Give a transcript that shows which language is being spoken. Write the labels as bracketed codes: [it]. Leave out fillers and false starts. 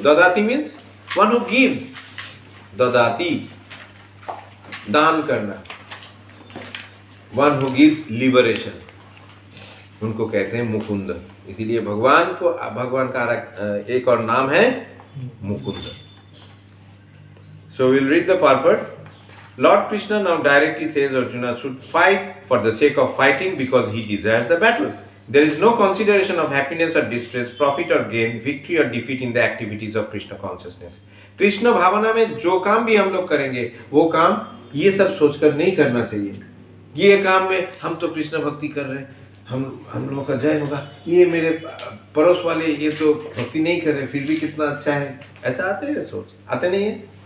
[en] Dadati means one who gives. [hi] Dadati, दान करना. [en] One who gives liberation. [hi] उनको कहते हैं मुकुंद. इसीलिए भगवान का एक और नाम है Mukund. [en] So we'll read the purport. Lord Krishna now directly says Arjuna should fight for the sake of fighting because he desires the battle. There is no consideration of happiness or distress, profit or gain, victory or defeat in the activities of Krishna consciousness. [hi] Krishna भावना में जो काम भी हम लोग करेंगे वो काम ये सब सोचकर नहीं करना चाहिए. ये काम में हम तो कृष्ण भक्ति कर रहे हैं, हम लोगों का जय होगा. ये मेरे पड़ोस वाले ये तो भक्ति नहीं कर रहे फिर भी कितना अच्छा है. ऐसा आते हैं सोच? आते नहीं है.